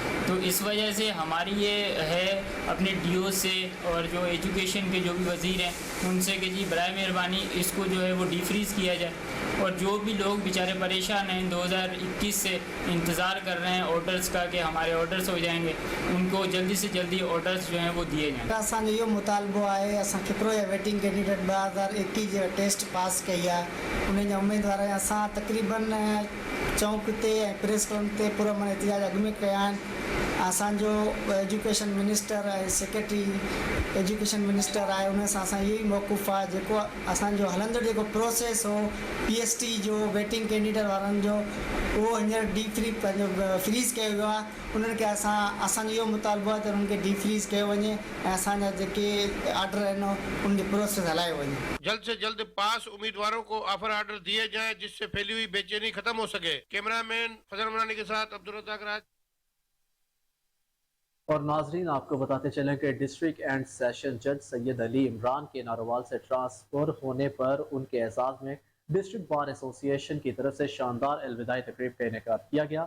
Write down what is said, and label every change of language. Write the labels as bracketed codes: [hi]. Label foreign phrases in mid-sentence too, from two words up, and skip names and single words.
[ur] تو اس وجہ سے ہماری یہ ہے اپنے ڈی او سے اور جو ایجوکیشن کے جو بھی وزیر ہیں ان سے کہ جی برائے مہربانی اس کو جو ہے وہ ڈی فریز کیا جائے، اور جو بھی لوگ بیچارے پریشان ہیں 2021 سے انتظار کر رہے ہیں آرڈرز کا کہ ہمارے آرڈرز ہو جائیں گے، ان کو جلدی سے جلدی آرڈرز جو ہیں وہ دیے جائیں. [sd] असांजो इहो मुतालबो आहे, असां केतिरो या [en] waiting candidate [sd] 2021 जो टेस्ट पास कई आहे, उन जा उम्मीदवार असां तक़रीबन चौक ते ऐं [en] press club [sd] ते पूरा मन एहतजाज अॻु में कया आहिनि। असांजो [en] education minister [sd] ऐं [en] secretary education minister [sd] आहे, उन सां असां इहो ई मौक़ुफ़ आहे जेको असांजो हलंदड़ जेको प्रोसेस हो PST जो [en] waiting candidate [sd] वारनि जो उहो हींअर पंहिंजो फ्रीज़ कयो वियो आहे। उन्हनि खे असांजो इहो मुतालबो आहे त उन्हनि खे फ्रीज़ कयो वञे ऐं असांजा जेके ऑर्डर आहिनि उनजी प्रोसेस हलायो वञे। [ur] جلد سے جلد پاس امیدواروں کو [en] offer order [ur] دیے جائیں جس سے پھیلی ہوئی بے چینی ختم ہو سکے. کیمرہ مین فضل منانی کے ساتھ عبدالرزاق راج. اور ناظرین آپ کو بتاتے چلیں کہ [en] district and session judge [ur] سید علی عمران کے نارووال سے ٹرانسفر ہونے پر ان کے اعزاز میں [en] district bar association [ur] کی طرف سے شاندار الوداعی تقریب کا انعقاد کیا گیا.